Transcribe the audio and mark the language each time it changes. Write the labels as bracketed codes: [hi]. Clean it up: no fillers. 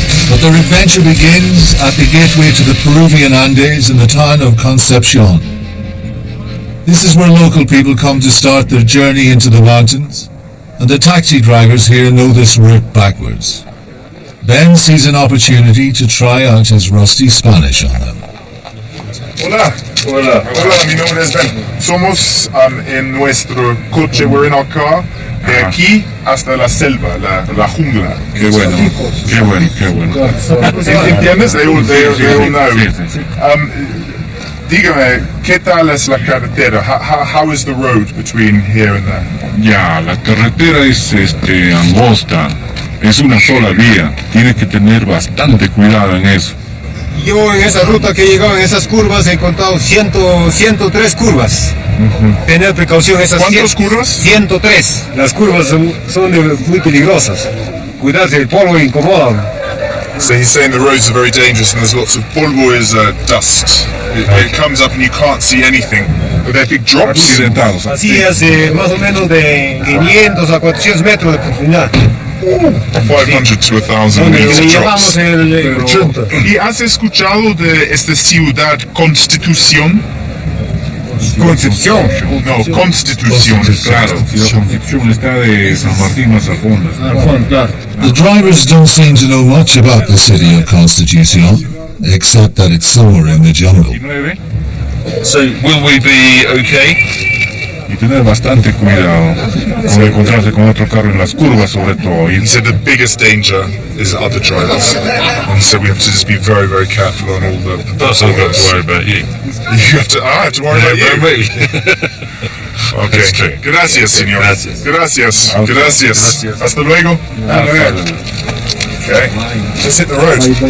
[en] But their adventure begins at the gateway to the Peruvian Andes in the town of Concepcion. This is where local people come to start their journey into the mountains, and the taxi drivers here know this route backwards. Ben sees an opportunity to try out his rusty Spanish on them. [es] Hola. Hola, mi nombre es Ben. Somos en nuestro coche, [en] we're in our car, [es] de aquí hasta la selva, la jungla. Qué bueno, qué bueno, qué bueno. ¿Entiendes? [en] They all know. [es] Sí, sí. Dígame, ¿qué tal es la carretera? [en] How is the road between here and there? [es] Ya, la carretera es angosta, es una sola vía, tienes que tener bastante cuidado en eso. Yo en esa ruta que he llegado en esas curvas he contado 103 curvas. Tener precaución esas. ¿Cuántas curvas? 103. Las curvas son muy peligrosas. Cuidarse, el polvo incomoda. [en] So he's saying the roads are very dangerous and there's lots of polvo is dust. It comes up and you can't see anything. But they're big drops. [es] Accidentados. Así es, más o menos de 500 a 400 metros de profundidad. [en] 500 to 1,000 [es] Donde [en] meters [es] le [en] drops. [es] llamamos el chunta. ¿Y has escuchado de esta ciudad Constitución? Concepción. No, Constitución, claro. La Concepción está de San Martín más al fondo. [en] The drivers don't seem to know much about the city of Constitucion, except that it's somewhere in the jungle. So, will we be okay? [es] y tener bastante cuidado con encontrarse con otro carro en las curvas sobre todo. [en] He said the biggest danger is other drivers, and so we have to just be very, very careful on all the Plus I've got to worry about you. You have to. I have to worry about you. Okay. [es] Gracias, señor. Gracias. Gracias. Hasta luego. [en] Okay. Let's hit the road.